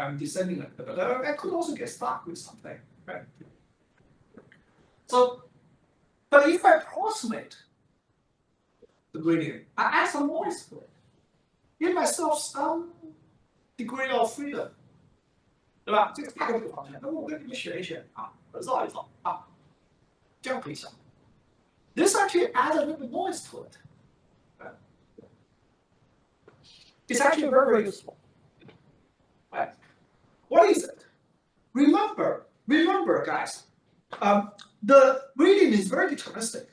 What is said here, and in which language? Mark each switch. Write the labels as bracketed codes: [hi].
[en] I'm descending it, but I could also get stuck with something, right? So, but if I approximate the gradient, I add some noise to it, give myself some degree of freedom, [zh] 对吧？这个大概这个方向，那我跟你们学一学啊，绕一绕啊，这样可以想。 [en] This actually adds a little bit noise to it. It's actually very, very useful. Right. What is it? Remember, guys, the gradient is very deterministic.